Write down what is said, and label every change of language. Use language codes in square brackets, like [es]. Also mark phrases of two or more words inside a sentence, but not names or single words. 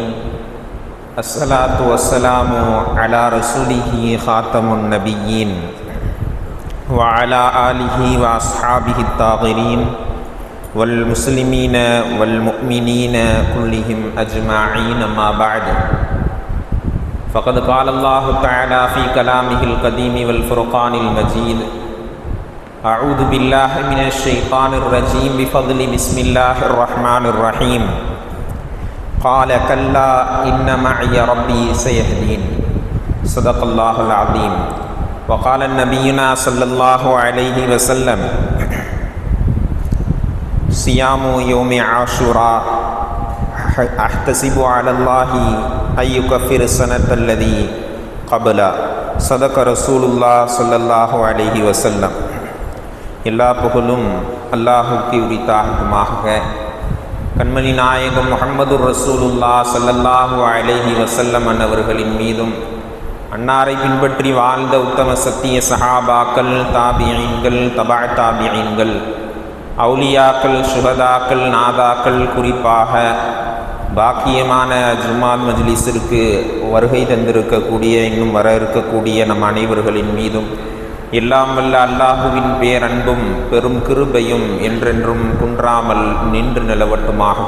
[ar] الصلاة والسلام على رسوله خاتم النبيين وعلى آله وأصحابه الطاهرين والمسلمين والمؤمنين كلهم أجمعين. أما بعد. فقد قال الله تعالى في كلامه القديم والفرقان المجيد: أعوذ بالله من الشيطان الرجيم بفضل بسم الله الرحمن الرحيم. قال كلا إن معي ربي سيهدين. صدق الله العظيم. وقال نبينا صلى الله عليه وسلم: صيام يوم عاشوراء أحتسب على الله أن يكفر السنة الذي قبل. صدق رسول الله صلى الله عليه وسلم. [ta] எல்லா புகழும் அல்லாஹுக்கு உரித்தாகுமாக. கண்மணி நாயகம் முஹம்மது [ar] رسول الله صلى الله عليه وسلم [ta] அன்னவர்களின் மீதும், அன்னாரை பின்பற்றி வாழ்ந்த உத்தம சத்திய சஹாபாக்கள், தாபிஈன்கள், தபா தாபிஈன்கள், அவுலியாக்கள், சுஹதாக்கள், நாதாக்கள், குறிப்பாக பாக்கியமான ஜும்மாத் மஜ்லிஸிற்கு வருகை தந்திருக்கக்கூடிய, இன்னும் வர இருக்கக்கூடிய நம் அனைவர்களின் மீதும் எல்லாம் வல்ல அல்லாஹுவின் பேரன்பும் பெரும் கிருபையும் என்றென்றும் குன்றாமல் நின்று நிலவட்டுமாக.